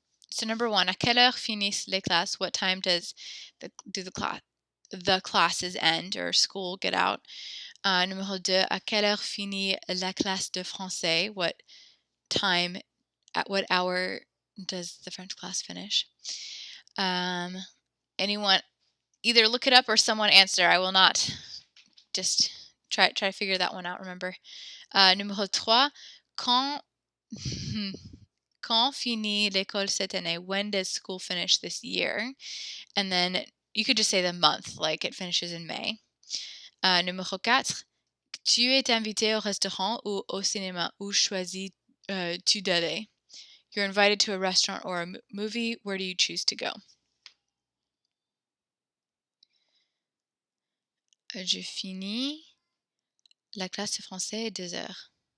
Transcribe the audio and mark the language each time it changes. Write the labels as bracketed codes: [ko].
[en] So number 1, [fr] à quelle heure finissent les classes? [en] What time does the classes end or school get out? [fr] Numéro 2, à quelle heure finit la classe de français? [en] At what hour does the French class finish? Anyone, either look it up or someone answer. I will not. Just try to figure that one out, remember. [fr] Numéro 3, quand, quand finit l'école cette année? [en] When does school finish this year? And then you could just say the month, like it finishes in May. [fr] Numéro 4, tu es invité au restaurant ou au cinéma? Où choisis-tu d'aller? [en] You're invited to a restaurant or a movie. Where do you choose to go? [fr] Je finis la classe de français à 2 heures.